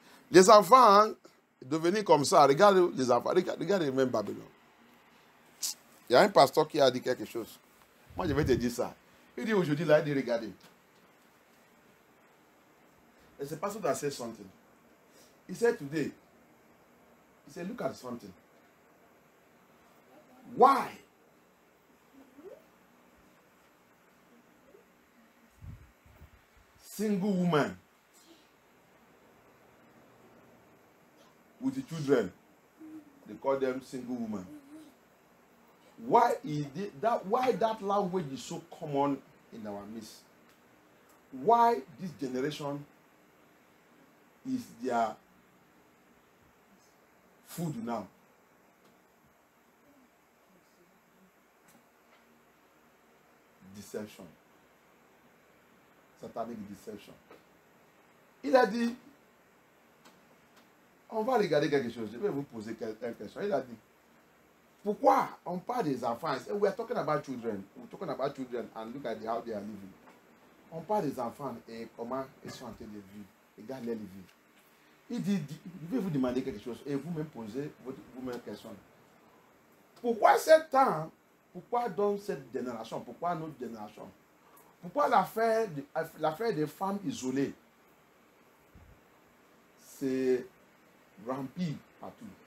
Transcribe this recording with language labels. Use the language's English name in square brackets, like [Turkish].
[French] Les enfants, devenir comme ça, regarde les enfants, regarde même Babylone. Il y a un pasteur qui a dit quelque chose. Moi, je vais te dire ça. Il dit aujourd'hui, là, il dit regardez. [English] And the pastor that said something. He said today, he said, look at something. Why? Single woman with the children, they call them single woman. Why is that? Why that language is so common in our midst? Why this generation is their food now? Deception. Satanic deception. [French] Il a dit, on va regarder quelque chose. Je vais vous poser une question. Il a dit, pourquoi on parle des enfants? [English] We are talking about children. We're talking about children and look at how they are living. [French] On parle des enfants et comment ils sont en train de vivre. Regarde les vies. Il dit, je vais vous demander quelque chose et vous-même posez vous-même question. Pourquoi ce temps? Pourquoi donc cette génération? Pourquoi notre génération? Pourquoi l'affaire des femmes isolées, c'est rempli partout?